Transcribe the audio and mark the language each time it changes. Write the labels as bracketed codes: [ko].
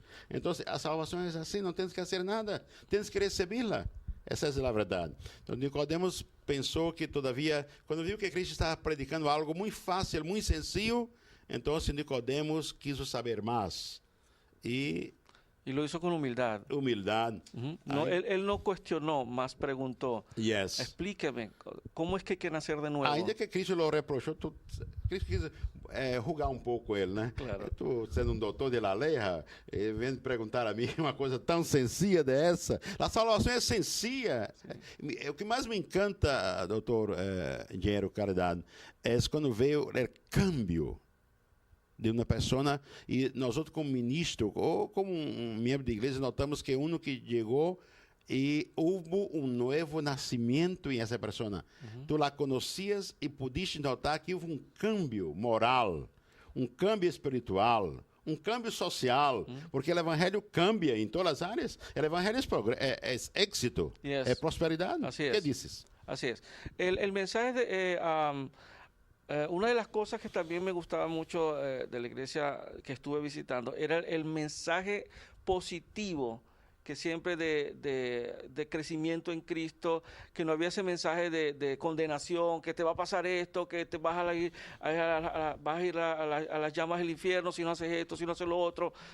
[pt] Então, a salvação é assim, não tens que fazer nada, tens que recebê-la. Essa é a verdade. Então, Nicodemos pensou que, todavia, quando viu que Cristo estava predicando algo muito fácil, muito sencillo, então Nicodemos quis saber mais. E [es] lo hizo con humildad. [pt] humildade. [es] No, él no cuestionó, más preguntó. [en] Yes. [es] Explíqueme, ¿cómo es que hay que nacer de nuevo? [pt] Ainda que Cristo lo reprochou, Cristo quis rugar um pouco ele, né? [es] Claro. [pt] Tu, sendo um doutor de la lei, vem perguntar a mim uma coisa tão sencilla dessa. A salvação é sencilla. O que mais me encanta, doutor engenheiro Caridade, é quando veio o câmbio de uma pessoa, e nós outros como ministro, ou como um membro de igreja, notamos que que chegou e houve um novo nascimento em essa pessoa. Tu la conhecias e pudiste notar que houve um câmbio moral, um câmbio espiritual, um câmbio social, porque o evangelho cambia em todas as áreas. O evangelho é êxito, [en] Yes. [pt] é prosperidade. [es] Así ¿Qué es. dices? Así es. El mensaje una de las cosas que también me gustaba mucho de la iglesia que estuve visitando era el mensaje positivo que siempre de crecimiento en Cristo, que no había ese mensaje de condenación, que te va a pasar esto, que te vas a ir a las llamas del infierno si no haces esto, si no haces lo otro.